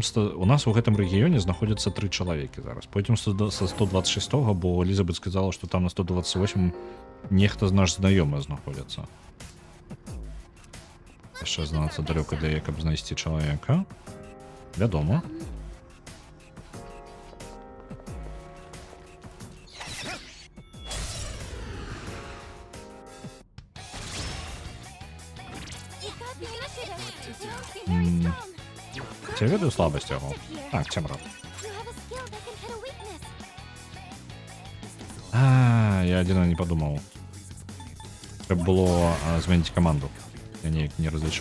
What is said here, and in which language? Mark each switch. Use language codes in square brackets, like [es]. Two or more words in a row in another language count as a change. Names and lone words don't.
[be] У нас у гэтым рэгіёне знаходзяцца 3 чалавекі зараз. Пойдем са 126, бо Элізабет сказала, што там на 128 нехта з наш знаёмы знаходзіцца. Яшчэ знацца далёка для яе, каб знайсці чалавека. Вядома. [en] You got the initiative. You must be very strong. [be] Ці я ведаю слабасць яго? Так, цемра. [en] You have a skill that can hit a weakness. [be] Я адзіна не падумаў. Трэба было змяніць каманду. Я неяк не разлічыў.